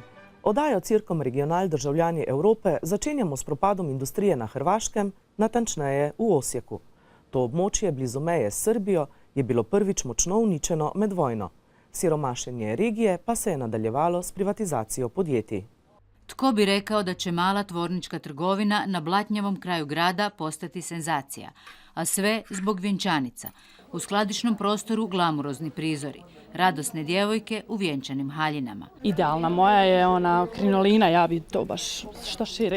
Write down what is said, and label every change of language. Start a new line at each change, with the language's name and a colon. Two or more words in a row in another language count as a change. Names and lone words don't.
Slovenian: Oddajo Cirkom Regional državljani Evrope začenjamo s propadom industrije na Hrvaškem, natančneje v Osijeku. To območje blizu meje s Srbijo je bilo prvič močno uničeno med vojno. Siromašenje regije pa se je nadaljevalo s privatizacijo podjetij.
Croatian: Tko bi rekao da će mala tvornička trgovina na blatnjavom kraju grada postati senzacija, a sve zbog vjenčanica. U skladišnom prostoru glamurozni prizori, radosne djevojke u vjenčanim haljinama. Idealna moja je ona krinolina, ja bi to baš što šire.